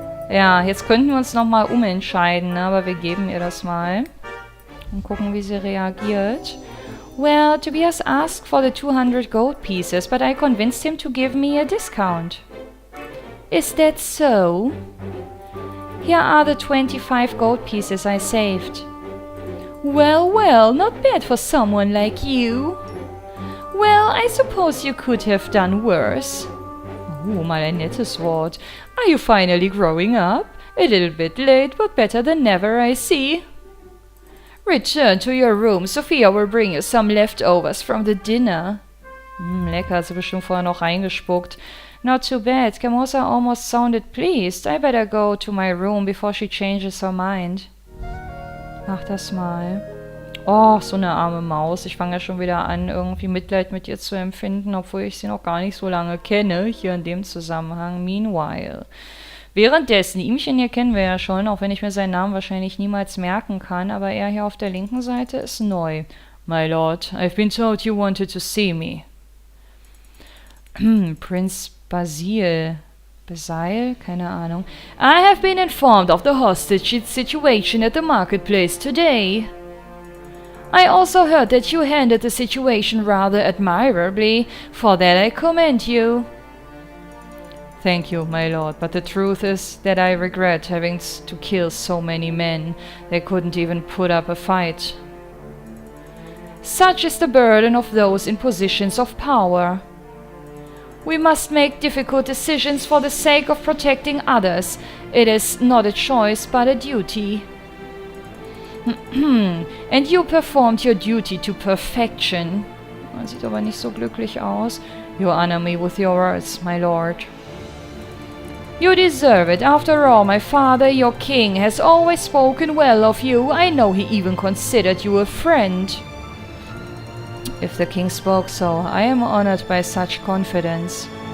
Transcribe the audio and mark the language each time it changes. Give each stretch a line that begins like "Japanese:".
German: Ja, jetzt könnten wir uns nochmal umentscheiden, ne? Aber wir geben ihr das mal. Und gucken, wie sie reagiert.
English: Well, Tobias asked for the 200 gold pieces, but I convinced him to give me a discount. Is that so? Here are the 25 gold pieces I saved. Well, well, not bad for someone like you. Well, I suppose you could have done worse.
German: Mal ein nettes Wort.
English: Are you finally growing up? A little bit late, but better than never, I see. Return to your room. Sophia will bring you some leftovers from the dinner.
German: Lecker, hat sie bestimmt vorher noch reingespuckt.
English: Not too bad. Carmosa almost sounded pleased. I better go to my room before she changes her mind.
German: Mach das mal. Oh, so eine arme Maus. Ich fange ja schon wieder an, irgendwie Mitleid mit ihr zu empfinden, obwohl ich sie noch gar nicht so lange kenne, hier in dem Zusammenhang.
English: Meanwhile.
German: Währenddessen, Ihmchen hier kennen wir ja schon, auch wenn ich mir seinen Namen wahrscheinlich niemals merken kann, aber er hier auf der linken Seite ist neu.
English: My lord, I've been told you wanted to see me.
German: Prinz Basil. Basil? Keine Ahnung.
English: I have been informed of the hostage situation at the marketplace today. I also heard that you handled the situation rather admirably. For that I commend you. Thank you, my lord, but the truth is that I regret having to kill so many men. They couldn't even put up a fight. Such is the burden of those in positions of power. We must make difficult decisions for the sake of protecting others. It is not a choice, but a duty. And you performed your duty to perfection.
German: Man sieht aber nicht so glücklich aus.
English: You honor me with your words, my lord. You deserve it. After all, my father, your king, has always spoken well of you. I know he even considered you a friend. If the king spoke so, I am honored by such confidence.